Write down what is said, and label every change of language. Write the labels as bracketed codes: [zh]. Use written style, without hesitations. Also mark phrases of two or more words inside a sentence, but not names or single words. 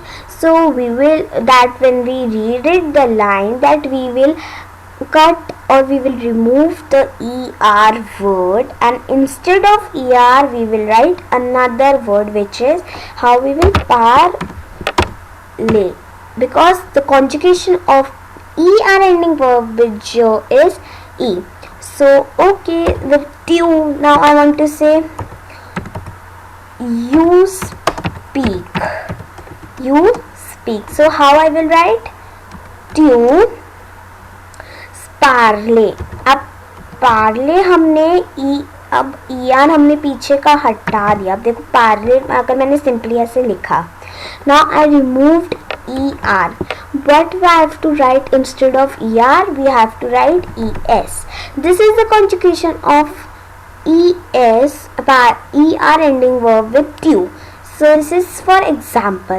[en] So we will, that when we read it, the line, that we will cut or we will remove the ER word, and instead of ER we will write another word, which is how we will parler, because the conjugation of ER ending verb with je is E. So okay, with you, now I want to say you speak. So how I will write? [fr] Tu parler. [hi] अब parler हमने अब ER हमने पीछे का हटा दिया. अब देखो parler अगर मैंने simply ऐसे लिखा. [en] Now I removed ER. What we have to write instead of ER? We have to write ES. This is the conjugation of ES, ER ending verb with you. So this is for example.